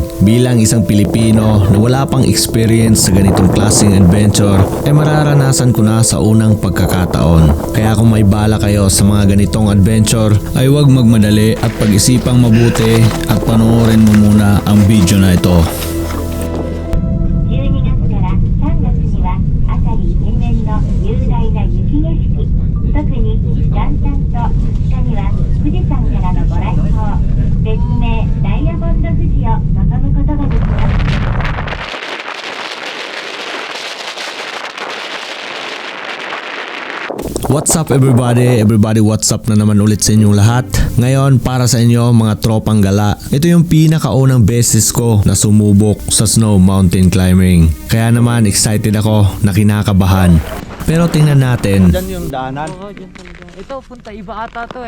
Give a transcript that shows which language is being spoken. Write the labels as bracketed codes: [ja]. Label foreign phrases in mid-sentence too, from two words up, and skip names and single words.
[tl] Bilang isang Pilipino na wala pang experience sa ganitong klaseng adventure, ay mararanasan ko na sa unang pagkakataon. Kaya kung may bala kayo sa mga ganitong adventure, ay huwag magmadali at pag-isipang mabuti at panoorin mo muna ang video na ito. [ja] 12 月から3月には辺り一面の雄大な雪景色、特に元旦と2日には富士山からのご来光、別名ダイヤモンド富士を望むことができます。 [en] What's up everybody? Everybody, what's up [tl] na naman ulit sa inyong lahat. Ngayon, para sa inyo mga tropang gala, ito yung pinakaunang beses ko na sumubok sa snow mountain climbing. Kaya naman excited ako na kinakabahan. Pero tingnan natin. Diyan yung daanan. Oo, dyan talaga. Ito, punta iba ata to eh.